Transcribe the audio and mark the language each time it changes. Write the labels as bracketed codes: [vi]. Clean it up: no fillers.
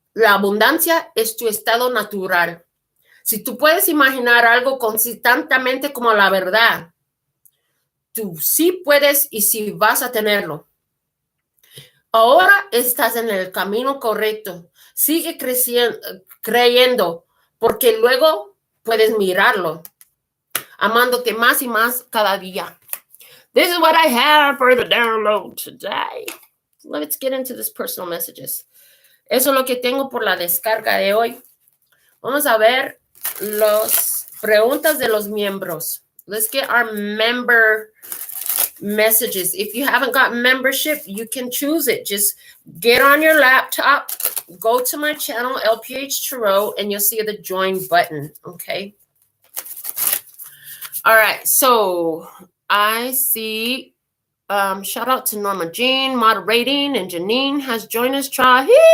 [es] La abundancia es tu estado natural. Si tú puedes imaginar algo constantemente como la verdad, tú sí puedes y sí vas a tenerlo. Ahora estás en el camino correcto. Sigue creyendo, porque luego puedes mirarlo, amándote más y más cada día. [en] This is what I have for the download today. Let's get into this personal messages. [es] Eso es lo que tengo por la descarga de hoy. Vamos a ver las preguntas de los miembros. [en] Let's get our member messages. If you haven't got membership, you can choose it. Just get on your laptop, go to my channel, LPHtarot, and you'll see the join button, okay? All right, so I see, shout out to Norma Jean, moderating, and Janine has joined us, Chahib.